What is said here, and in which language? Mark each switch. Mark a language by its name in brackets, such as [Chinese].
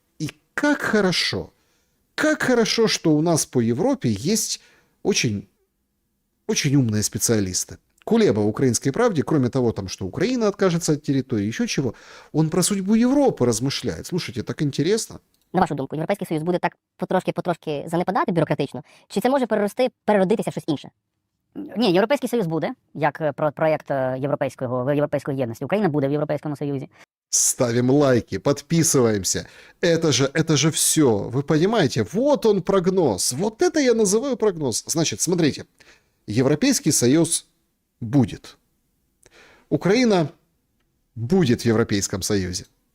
[Russian] И как хорошо, что у нас по Европе есть очень, очень умные специалисты. Кулеба в «Украинской правде», кроме того, там, что Украина откажется от территории, еще чего, он про судьбу Европы размышляет. Слушайте, так интересно. [Ukrainian] На вашу думку, Європейський Союз буде так потрошки занепадати бюрократично? Чи це може переродитися в щось інше? Ні, Європейський Союз буде, як проєкт європейської єдності. Україна буде в Європейському Союзі. [Russian] Ставим лайки, подписываемся. Это же все. Вы понимаете, вот он прогноз. Вот это я называю прогноз. Значит, смотрите. Европейский Союз будет. Украина будет в Европейском Союзе.